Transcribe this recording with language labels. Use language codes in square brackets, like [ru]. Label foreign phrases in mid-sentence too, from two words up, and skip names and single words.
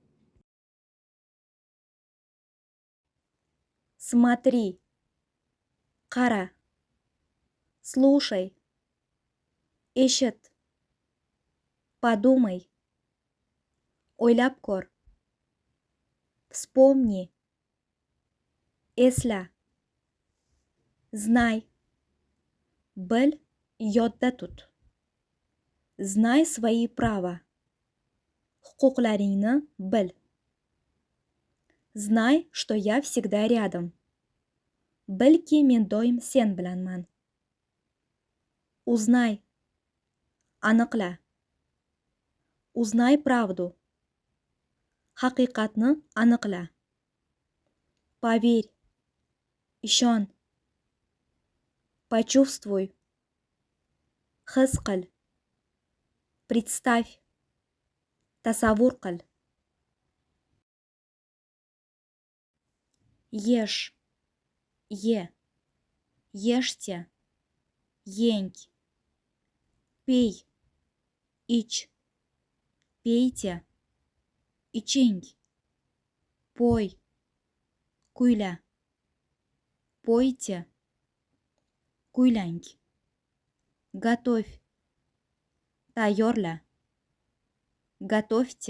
[uz] Смотри, qara, слушай, eshit, подумай, o'ylab ko'r, вспомни, esla, знай, bil, yodda tut. [ru] Знай свои права. [uz] Huquqlaringni bil. [ru] Знай, что я всегда рядом. [uz] Bilki men doim sen bilanman. [ru] Узнай. Aniqla. Узнай правду. [uz] Haqiqatni aniqla. [ru] Поверь. Ishon. [uz] Почувствуй. His qil. Представь. Tasavvur qil. [ru] Ешь. [uz] Ye. Ешьте. Yeng. Пей. Ich. [ru] Peyte. [uz] Iching. Пой. Kuyla. Пойте. Kuylang. Готовь. Tayyorla. Готовьте.